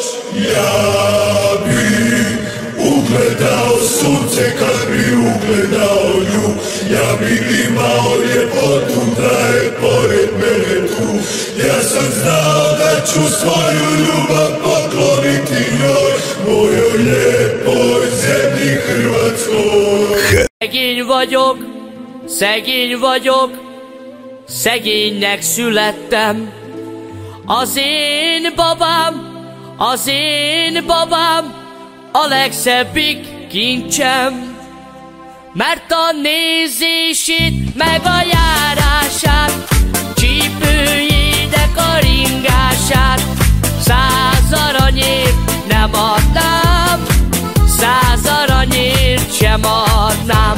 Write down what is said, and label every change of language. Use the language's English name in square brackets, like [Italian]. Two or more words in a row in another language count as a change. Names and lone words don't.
[Croatian] Ja bi ugledao sunce kad bi ugledao nju, ja bi imao ljepotu da je pored mene tu. Ja sam znao da ću svoju ljubav pokloniti njoj, mojoj lijepoj zemlji Hrvatskoj. [Hungarian] Szegény vagyok, szegénynek születtem. Az én babám, a legszebbik kincsem. Mert a nézését, meg a járását, csípőjének a ringását 100 aranyért nem adnám, 100 aranyért sem adnám.